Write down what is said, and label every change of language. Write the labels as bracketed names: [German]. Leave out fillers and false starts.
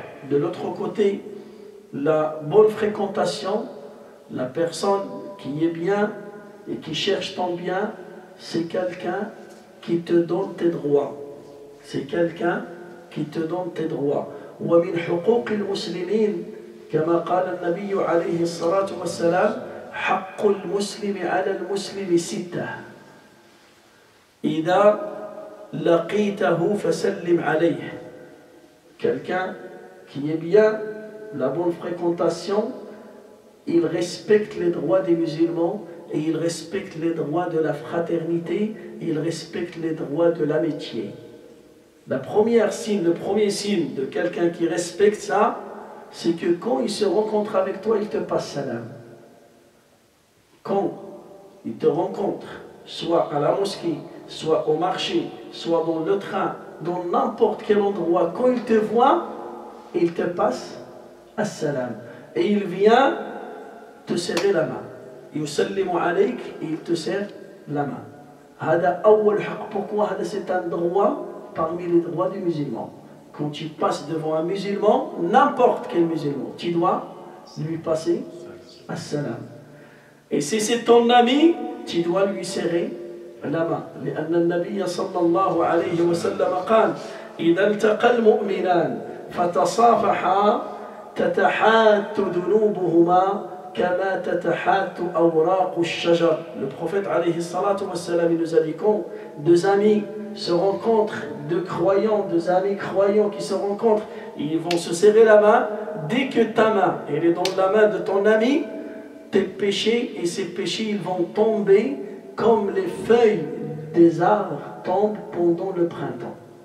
[French] De l'autre côté, la bonne fréquentation, la personne qui est bien et qui cherche ton bien, c'est quelqu'un qui te donne tes droits. C'est quelqu'un qui te donne tes droits. [Arabic] ومن حقوق المسلمين كما قال النبي عليه الصلاة والسلام حق المسلم على المسلم ستة إذا لقيته فسلم عليه. [French] Quelqu'un qui est bien, la bonne fréquentation, il respecte les droits des musulmans et il respecte les droits de la fraternité, il respecte les droits de l'amitié. Le premier signe de quelqu'un qui respecte ça, c'est que quand il se rencontre avec toi, il te passe salam. Quand il te rencontre, soit à la mosquée, soit au marché, soit dans le train, dans n'importe quel endroit, quand il te voit, il te passe as-salam. Et il vient te serrer la main. [Arabic] Yusallimu alayk, [French] et il te serre la main. [Arabic] Hada awwal haqq. [French] Pourquoi? C'est un droit parmi les droits du musulman. Quand tu passes devant un musulman, n'importe quel musulman, tu dois lui passer as-salam. Et si c'est ton ami, tu dois lui serrer la main. [Arabic] لأن النبي صلى الله عليه وسلم قال إذا التقى المؤمنان فتصافحا تتحات ذنوبهما كما تتحات أوراق الشجر. [French] Le prophète [Arabic] عليه الصلاة والسلام [French] il nous a dit quand deux amis se rencontrent, deux croyants, deux amis croyants qui se rencontrent, ils vont se serrer la main. Dès que ta main elle est dans la main de ton ami, tes péchés et ces péchés ils vont tomber comme les feuilles des arbres tombent pendant le printemps.